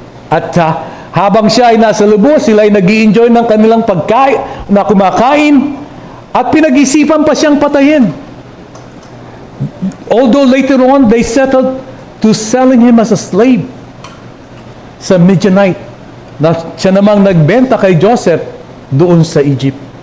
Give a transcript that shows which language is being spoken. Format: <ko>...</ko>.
<tl>At habang siya ay nasa lubo, sila ay nag-i-enjoy ng kanilang pagkain, na kumakain, at pinag-isipan pa siyang patayin.</tl> <en>Although later on, they settled to selling him as a slave</en> <tl>sa Midianite. na siya namang nagbenta kay Joseph doon sa Egypt.</tl>